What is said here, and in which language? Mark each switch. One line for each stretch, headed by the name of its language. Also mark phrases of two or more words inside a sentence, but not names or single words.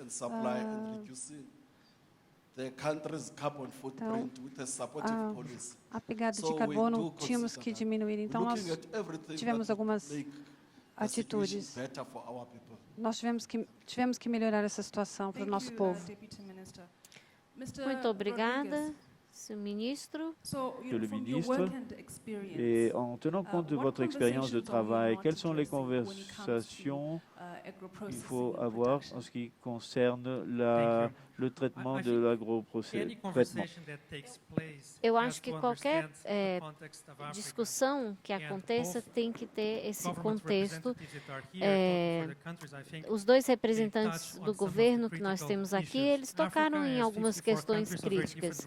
Portuguese: Então, a pegada de carbono tínhamos que diminuir. Então, nós tivemos algumas atitudes. Nós tivemos que melhorar essa situação para o nosso povo. Muito obrigada,
French: Monsieur le Ministre. Monsieur le Ministre, et en tenant compte de votre expérience de travail, quelles sont les conversations qu'il faut avoir en ce qui concerne le traitement de l'agroprocessement.
Portuguese: Eu acho que qualquer discussão que aconteça tem que ter esse contexto. Os dois representantes do governo que nós temos aqui, eles tocaram em algumas questões críticas.